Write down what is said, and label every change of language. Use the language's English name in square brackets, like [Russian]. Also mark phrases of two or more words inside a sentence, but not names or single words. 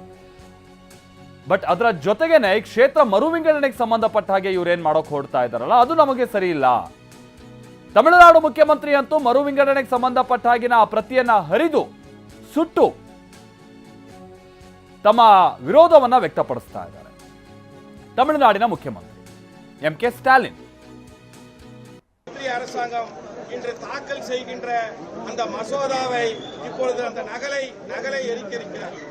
[Kannada] ಬಟ್ ಅದರ ಜೊತೆಗೇನೆ ಈ ಕ್ಷೇತ್ರ ಮರು ವಿಂಗಡಣೆಗೆ ಸಂಬಂಧಪಟ್ಟ ಹಾಗೆ ಇವ್ರೇನ್ ಮಾಡೋಕೆ ಹೊರಡ್ತಾ ಇದ್ದಾರಲ್ಲ, ಅದು ನಮಗೆ ಸರಿ ಇಲ್ಲ. ತಮಿಳುನಾಡು ಮುಖ್ಯಮಂತ್ರಿ ಅಂತೂ ಮರು ವಿಂಗಡಣೆಗೆ ಸಂಬಂಧಪಟ್ಟ ಹಾಗಿನ ಆ ಪ್ರತಿಯನ್ನ ಹರಿದು ಸುಟ್ಟು ತಮ್ಮ ವಿರೋಧವನ್ನ ವ್ಯಕ್ತಪಡಿಸ್ತಾ ಇದ್ದಾರೆ. [Tamil] தமிழ்நாடின முக்கியமந்திரி எம்.கே. ஸ்டாலின் அரசாங்கம் இன்று தாக்கல் செய்கின்ற அந்த மசோதாவை இப்பொழுது அந்த நகலை எரிக்கிறார்.